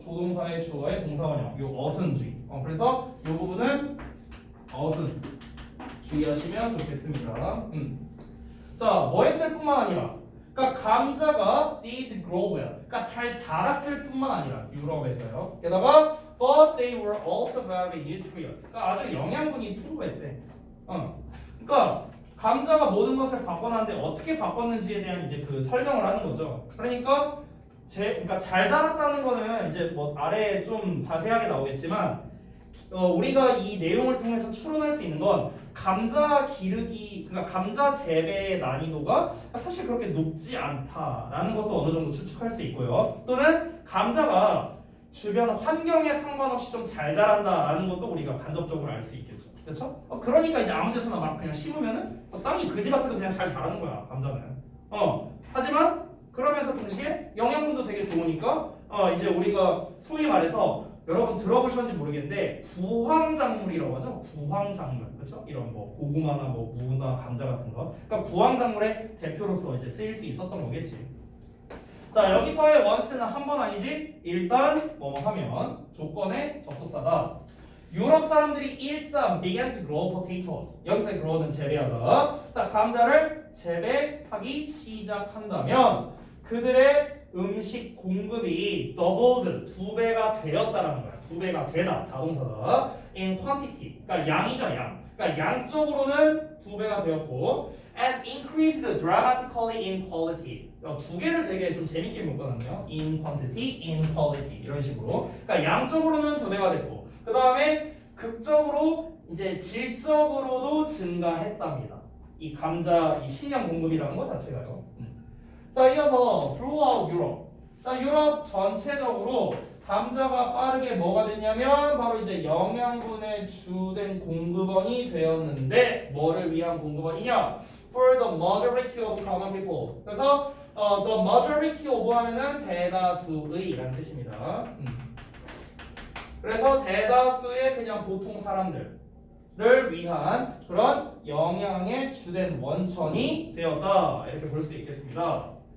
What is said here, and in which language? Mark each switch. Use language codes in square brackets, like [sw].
[ko] 조동사의 주어의 동사원형 요 어순주의. 그래서 이 부분은 어순 주의하시면 좋겠습니다. 자, 뭐 했을 뿐만 아니라 그러니까 감자가 [en] did grow well. [ko] 그러니까 잘 자랐을 뿐만 아니라 유럽에서요. 게다가 [en] but they were also very nutritious. [ko] 그러니까 아주 영양분이 풍부했대. 그러니까 감자가 모든 것을 바꿔놨는데 어떻게 바꿨는지에 대한 이제 그 설명을 하는 거죠. 그러니까 그러니까 잘 자랐다는 거는 이제 뭐 아래에 좀 자세하게 나오겠지만 우리가 이 내용을 통해서 추론할 수 있는 건 감자 기르기, 그러니까 감자 재배의 난이도가 사실 그렇게 높지 않다라는 것도 어느 정도 추측할 수 있고요. 또는 감자가 주변 환경에 상관없이 좀 잘 자란다라는 것도 우리가 간접적으로 알 수 있겠죠. 그렇죠? 그러니까 이제 아무 데서나 막 그냥 심으면은 땅이 그지밭에도 그냥 잘 자라는 거야, 감자는. 하지만 그러면서 동시에 영양분도 되게 좋으니까 이제 우리가 소위 말해서 여러분 들어보셨는지 모르겠는데 구황작물이라고 하죠. 구황작물. 그렇죠? 이런 뭐 고구마나 뭐 무나 감자 같은 거. 그러니까 구황작물의 대표로서 이제 쓰일 수 있었던 거겠지. 자, 여기서의 once는 한 번 아니지? 일단 뭐 하면 조건의 접속사다. 유럽 사람들이 일단 [en] began to grow potatoes. [ko] 여기서의 grow는 재배하다. 자, 감자를 재배하기 시작한다면 그들의 음식 공급이 doubled, 2배가 되었다라는 거야. 2배가 되다, 자동사다. [en] in quantity, [ko] 그러니까 양이죠, 양. 그러니까 양적으로는 2배가 되었고 [en] and increased dramatically in quality. [ko] 두 개를 되게 좀 재밌게 묶어놨네요. [en] in quantity, in quality [ko] 이런 식으로. 그러니까 양적으로는 2배가 됐고 그 다음에 극적으로 이제 질적으로도 증가했답니다. 이 감자 이 식량 공급이라는 것 자체가요. 자, 이어서 [en] throughout Europe. [ko] 자, 유럽 전체적으로 감자가 빠르게 뭐가 됐냐면 바로 이제 영양분의 주된 공급원이 되었는데 뭐를 위한 공급원이냐? [en] For the majority of common people. [ko] 그래서 [en] the majority of [ko] 하면은 대다수의라는 뜻입니다. 그래서 대다수의 그냥 보통 사람들을 위한 그런 영양의 주된 원천이 되었다 이렇게 볼 수 있겠습니다.